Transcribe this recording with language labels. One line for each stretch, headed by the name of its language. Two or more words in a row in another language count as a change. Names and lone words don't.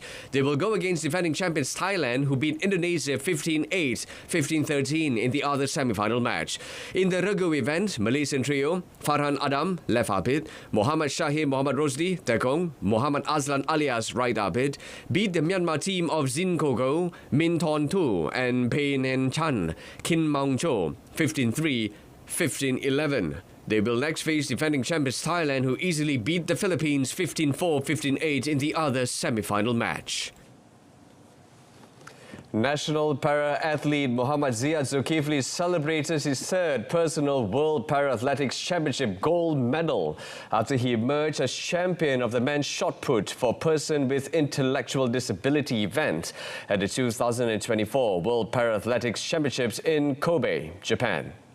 English: They will go against defending champions Thailand, who beat Indonesia 15-8, 15-13 in the other semi-final match. In the Regu event, Malaysian trio Farhan Adam, left arbit, Muhammad Shahid Muhammad Rosdi, tekong, Muhammad Azlan alias right arbit, beat the Myanmar team of Zin Kogo, Min Thon Tu and Pei Nen Chan, Kin Maung Cho, 15-3, 15-11. They will next face defending champions Thailand, who easily beat the Philippines 15-4, 15-8 in the other semi-final match. National para-athlete Muhammad Ziad Zulkifli celebrated his third personal World Para-Athletics Championship gold medal after he emerged as champion of the men's shot put for person with intellectual disability event at the 2024 World Para-Athletics Championships in Kobe, Japan.